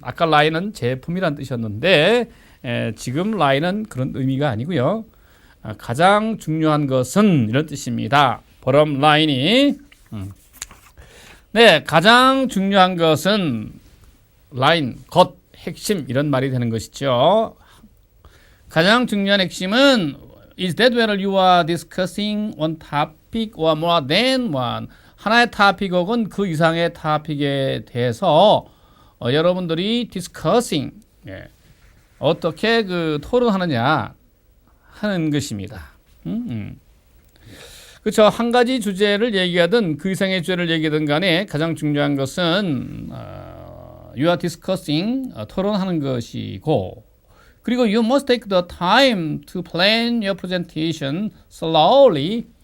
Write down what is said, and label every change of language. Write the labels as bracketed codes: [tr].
[ko] 아까 line은 제품이란 뜻이었는데 지금 line은 그런 의미가 아니고요. 가장 중요한 것은 이런 뜻입니다. bottom line이 네, 가장 중요한 것은 line, 것, 핵심 이런 말이 되는 것이죠. 가장 중요한 핵심은 [en] is that whether you are discussing one topic or more than one. [ko] 하나의 topic 혹은 그 이상의 topic에 대해서 여러분들이 discussing 어떻게 그 토론하느냐 하는 것입니다. 그렇죠. 한 가지 주제를 얘기하든 그 이상의 주제를 얘기하든 간에 가장 중요한 것은 [en] you are discussing [ko] 토론하는 것이고 그리고 [en] you must take the time to plan your presentation slowly.